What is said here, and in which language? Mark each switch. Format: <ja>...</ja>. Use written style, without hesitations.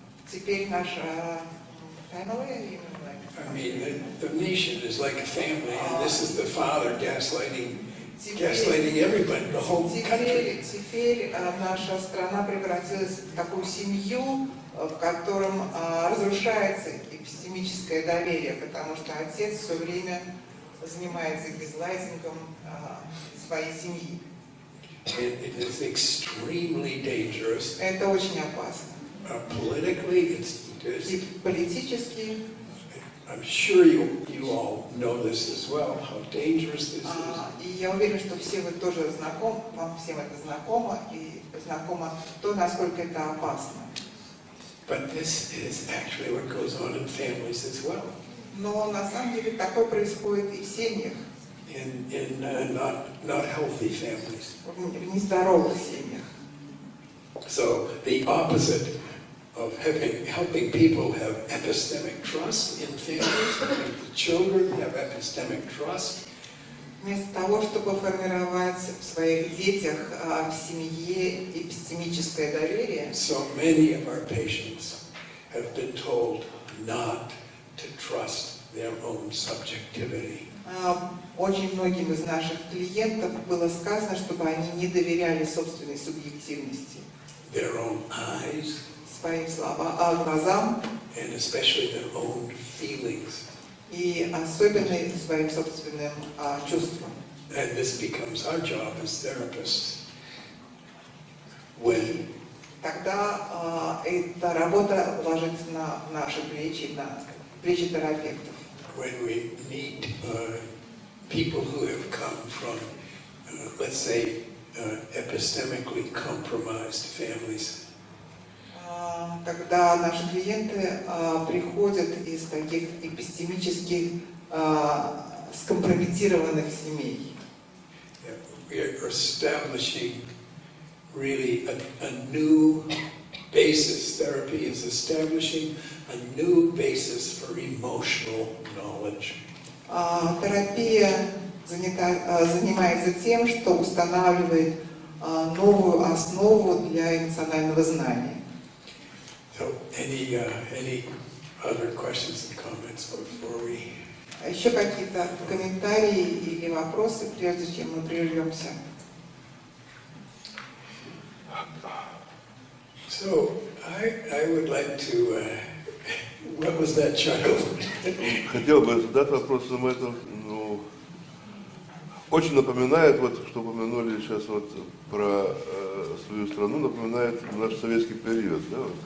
<ru>Теперь наша family,</ru> <en>I mean, the nation is like a family, and this is the father gaslighting everybody, the whole country.</en> <ru>Теперь наша страна превратилась в такую семью, в котором разрушается эпистемическое доверие, потому что отец все время занимается газлайтингом своей семьи.</ru> <en>It is extremely dangerous.</en> <ru>Это очень опасно.</ru> <en>Politically,</en> <ru>И политически,</ru> <en>I'm sure you all know this as well, how dangerous this is.</en> <ru>и я уверена, что все вы тоже знакомы, вам всем это знакомо, и знакомо то, насколько это опасно.</ru> <en>But this is actually what goes on in families as well.</en> <ru>Но на самом деле такое происходит и в семьях,</ru> <en>In not healthy families.</en> <ru>в нездоровых семьях.</ru> <en>So the opposite of helping people have epistemic trust in families, the children have epistemic trust.</en> <ru>Вместо того, чтобы формировать в своих детях, в семье эпистемическое доверие,</ru> <en>So many of our patients have been told not to trust their own subjectivity.</en> <ru>очень многим из наших клиентов было сказано, чтобы они не доверяли собственной субъективности,</ru> <en>Their own eyes,</en> <ru>своим глазам</ru> <en>and especially their own feelings.</en> <ru>и особенно своим собственным чувствам.</ru> <en>And this becomes our job as therapists. When</en> <ru>Тогда эта работа ложится на наши плечи, на плечи терапевтов.</ru> <en>when we meet people who have come from, let's say, epistemically compromised families.</en> <ru>Когда наши клиенты приходят из таких эпистемически скомпрометированных семей,</ru> <en>We are establishing really a new basis. Therapy is establishing a new basis for emotional knowledge.</en> <ru>терапия занимается тем, что устанавливает новую основу для эмоционального знания.</ru> <en>So, any other questions and comments before we?</en> <ru>Еще какие-то комментарии или вопросы, прежде чем мы прервемся?</ru> <en>So, I would like to. What was that, child?</en> <ru>Хотел бы задать вопрос, это очень напоминает, вот, что упомянули сейчас вот про свою страну, напоминает наш советский период, да?</ru>